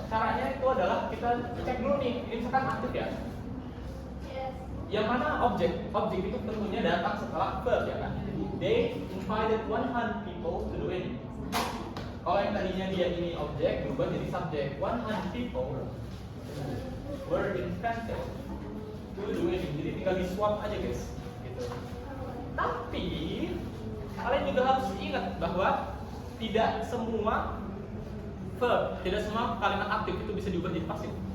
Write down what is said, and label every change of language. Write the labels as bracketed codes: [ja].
[id] Caranya itu adalah kita cek dulu nih, ini misalkan aktif ya. Yang mana objek? Objek itu tentunya datang setelah verb ya kan. [en] They invited 100 people to do it. [id] Kalau yang tadinya dia ini objek berubah jadi subjek. [en] 100 people were invented to do it. [id] Jadi tinggal di swap aja guys. Gitu. Tapi kalian juga harus ingat bahwa tidak semua verb, tidak semua kalimat aktif itu bisa diubah jadi pasif.